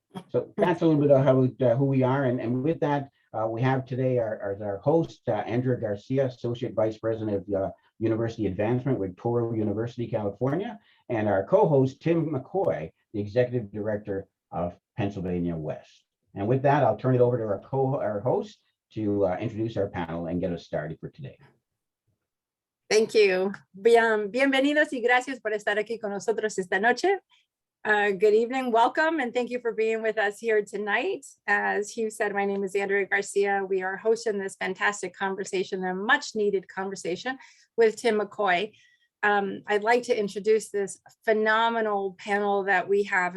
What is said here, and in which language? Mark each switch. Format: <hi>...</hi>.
<en>So that's a little bit of who we are. And with that, we have today our host, Andrea Garcia, Associate Vice President of University Advancement with Touro University, California, and our co-host, Tim McCoy, the Executive Director of Pennsylvania West. And with that, I'll turn it over to our host to introduce our panel and get us started for today. Thank you.</en> <es>Bienvenidos y gracias por estar aquí con nosotros esta noche.</es> <en>Good evening, welcome, and thank you for being with us here tonight. As Hugh said, my name is Andrea Garcia. We are hosting this fantastic conversation, a much needed conversation with Tim McCoy. I'd like to introduce this phenomenal panel that we have.</en>